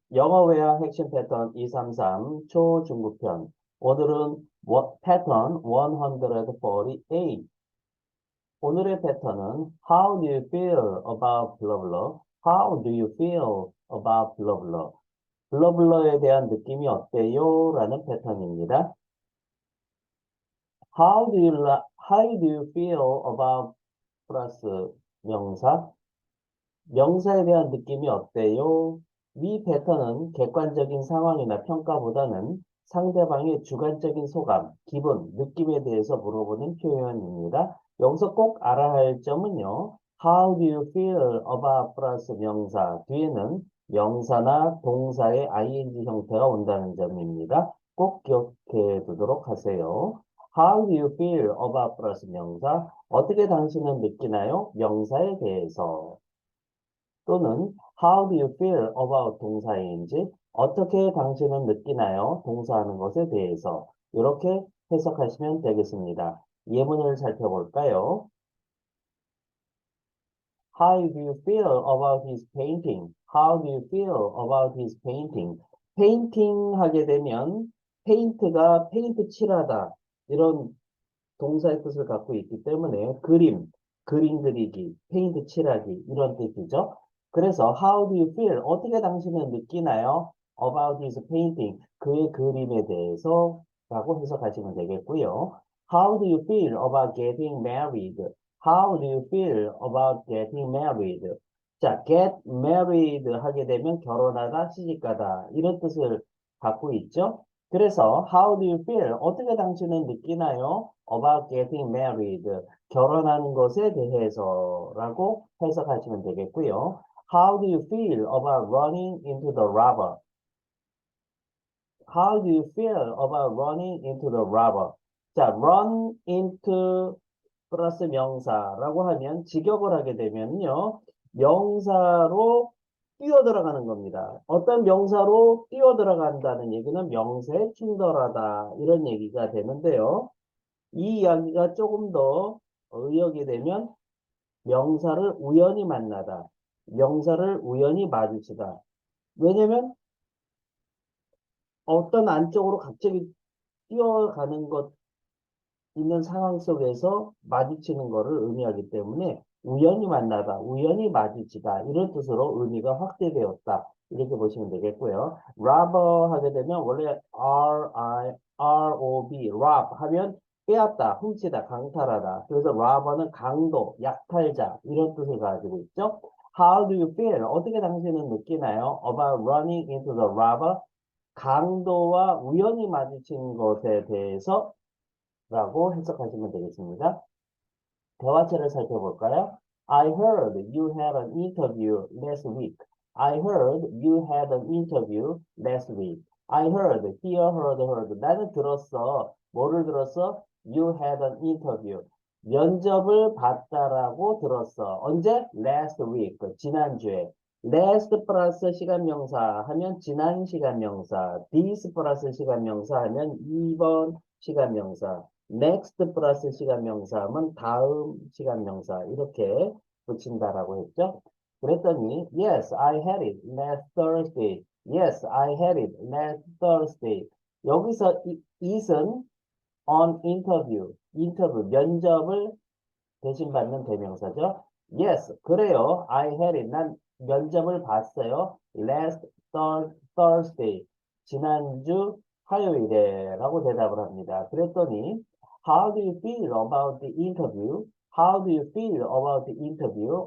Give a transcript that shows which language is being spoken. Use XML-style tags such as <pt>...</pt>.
<ko>영어 회화 핵심 패턴 233 초중급편. 오늘은 패턴 148. 오늘의 패턴은</ko> <en>How do you feel about blah blah? How do you feel about blah blah?</en> <ko>blah blah에 대한 느낌이 어때요? 라는 패턴입니다.</ko> <en>How do you feel about 플러스 명사?</en> <ko>명사에 대한 느낌이 어때요? 이 패턴은 객관적인 상황이나 평가보다는 상대방의 주관적인 소감, 기분, 느낌에 대해서 물어보는 표현입니다. 여기서 꼭 알아야 할 점은요.</ko> <en>How do you feel about</en> <ko>플러스 명사 뒤에는 명사나 동사의 ing 형태가 온다는 점입니다. 꼭 기억해 두도록 하세요.</ko> <en>How do you feel about</en> <ko>플러스 명사 어떻게 당신은 느끼나요? 명사에 대해서. 또는</ko> <en>How do you feel about</en> <ko>동사인지 어떻게 당신은 느끼나요? 동사하는 것에 대해서 이렇게 해석하시면 되겠습니다. 예문을 살펴볼까요?</ko> <en>How do you feel about his painting? How do you feel about his painting?</en> <ko>페인팅 하게 되면 페인트가 페인트 칠하다 이런 동사의 뜻을 갖고 있기 때문에 그림 그리기, 페인트 칠하기 이런 뜻이죠.</ko> <en>그래서 how do you feel?</en> <ko>어떻게 당신은 느끼나요?</ko> <en>About his painting,</en> <ko>그의 그림에 대해서 라고 해석하시면 되겠고요.</ko> <en>How do you feel about getting married? How do you feel about getting married?</en> <ko>자, get married 하게 되면 결혼하다, 시집가다 이런 뜻을 갖고 있죠.</ko> <en>그래서 how do you feel?</en> <ko>어떻게 당신은 느끼나요?</ko> <en>About getting married.</en> <ko>결혼하는 것에 대해서라고 해석하시면 되겠고요.</ko> <en>How do you feel about running into the rubber? How do you feel about running into the rubber?</en> <ko>자, run into 플러스 명사라고 하면 직역을 하게 되면요. 명사로 뛰어들어가는 겁니다. 어떤 명사로 뛰어들어간다는 얘기는 명사에 충돌하다 이런 얘기가 되는데요. 이 이야기가 조금 더 의역이 되면 명사를 우연히 만나다, 명사를 우연히 마주치다. 왜냐면 어떤 안쪽으로 갑자기 뛰어가는 것 있는 상황 속에서 마주치는 것을 의미하기 때문에 우연히 만나다, 우연히 마주치다 이런 뜻으로 의미가 확대되었다. 이렇게 보시면 되겠고요. rob 하게 되면 원래 R-I-R-O-B, rob 하면 빼앗다, 훔치다, 강탈하다. 그래서 robber는 강도, 약탈자 이런 뜻을 가지고 있죠.</ko> <en>How do you feel?</en> <ko>어떻게 당신은 느끼나요?</ko> <en>About running into the robber?</en> <ko>강도와 우연히 마주친 것에 대해서 라고 해석하시면 되겠습니다. 대화체를 살펴볼까요?</ko> <en>I heard you had an interview last week. I heard you had an interview last week. I heard, heard.</en> <ko>나는 들었어. 뭐를 들었어?</ko> <en>You had an interview.</en> <ko>면접을 봤다라고 들었어. 언제?</ko> <en>Last week.</en> <ko>지난주에. last 플러스 시간명사 하면 지난 시간명사. this 플러스 시간명사 하면 이번 시간명사. next 플러스 시간명사 하면 다음 시간명사 이렇게 붙인다라고 했죠. 그랬더니</ko> <en>yes, I had it last Thursday. Yes, I had it last Thursday.</en> <ko>여기서 it은 on interview, 면접을 대신받는 대명사죠. Yes, 그래요.</ko> <en>I had it.</en> <ko>난 면접을 봤어요.</ko> <en>Last Thursday.</en> <ko>지난주 화요일에 라고 대답을 합니다. 그랬더니</ko> <en>How do you feel about the interview? How do you feel about the interview?</en>